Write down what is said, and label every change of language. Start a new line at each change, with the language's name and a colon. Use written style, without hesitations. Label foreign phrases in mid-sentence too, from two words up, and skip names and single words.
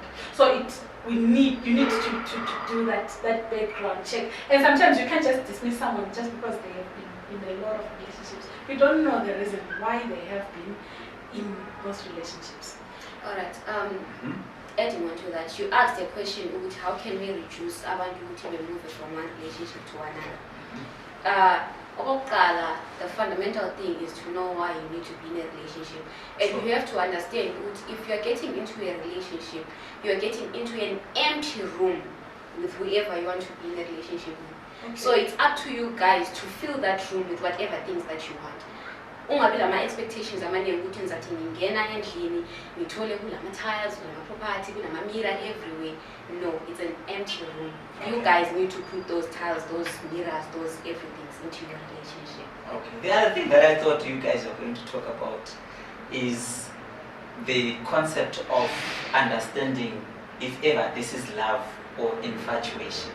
English: So you need to do that background check. And sometimes you can't just dismiss someone just because they have been in a lot of relationships. We don't know the reason why they have been in those relationships. All right. Adding on to that, you asked a question about how can we reduce
Zulu: abantu ukuthi
English: move from one relationship to another. The fundamental thing is to know why you need to be in a relationship. And you have to understand if you are getting into a relationship, you are getting into an empty room with whoever you want to be in a relationship with. Okay. So it's up to you guys to fill that room with whatever things that you want.
Zulu: Ungabi lama expectations amaningi ukuthi ngizathi ngingena endlini ngithole kulama tiles, kulama property, kulama
English: mirror everywhere. No, it's an empty room. Okay. You guys need to put those tiles, those mirrors, those everything into your relationship. Okay. The other thing that I thought you guys were going to talk about is the concept of understanding if ever this is love or infatuation.